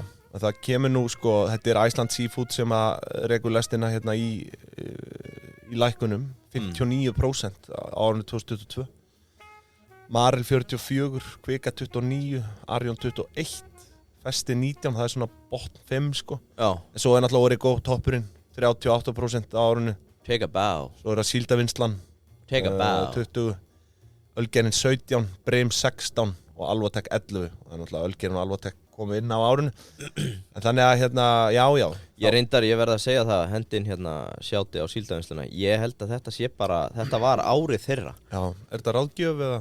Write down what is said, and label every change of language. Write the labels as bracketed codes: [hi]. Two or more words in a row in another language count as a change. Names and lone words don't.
[is] Já, það kemur nú, sko, þetta Iceland Seafood sem að rekur lestina í lækkunum, 59% á árinu 2022. Marel 44, Kvika 29, Arjón 21, Festi 19, það svona botn 5, sko. Já. En svo náttúrulega Origo toppurinn, 38% á árinu. [en] Take a bow. [is] Svo það Síldavinnslan, [en] Take a bow. [is] 20, Ölgerinn 17, Breim 16 og Alvotek 11. Það náttúrulega Ölgerinn og Alvotek komið inn á árinu. En þannig að já. Ég verð að segja það, hendin sjáti á Síldavinnsluna. Ég held að þetta var árið þeirra. Já, þetta ráðgjöf eða?